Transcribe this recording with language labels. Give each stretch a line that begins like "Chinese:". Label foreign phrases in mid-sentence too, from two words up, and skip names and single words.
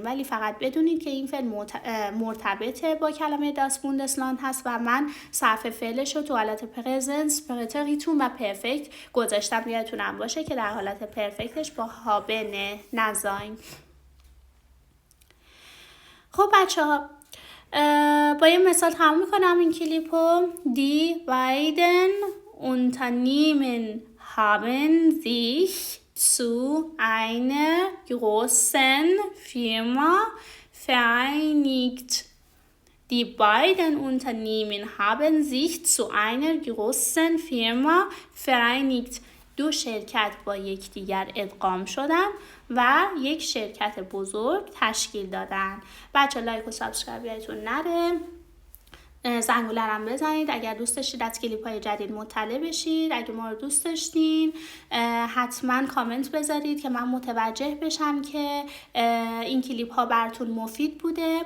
Persian: ولی فقط بدونید که این فعل مرتبط با کلمه
German: das Bundesland
Persian: هست و من صرف فعلش رو تو حالت پرزنس، پرتریتون و پرفکت گذاشتم. یادتونم باشه که در حالت پرفکتش با هابن نزاین. خب بچه ها، با یه مثال تمام میکنم این کلیپو.
German: Die beiden Unternehmen haben sich zu einer großen Firma vereinigt. Die beiden Unternehmen haben sich zu einer großen Firma vereinigt.
Persian: دو شرکت با یکدیگر ادغام شدن و یک شرکت بزرگ تشکیل دادن. بچه لایک و سابسکرایب یادتون نره. زنگوله هم بزنید اگر دوست داشتید از کلیپ های جدید مطلع بشید. اگه ما رو دوست داشتین حتما کامنت بذارید که من متوجه بشم که این کلیپ ها براتون مفید بوده.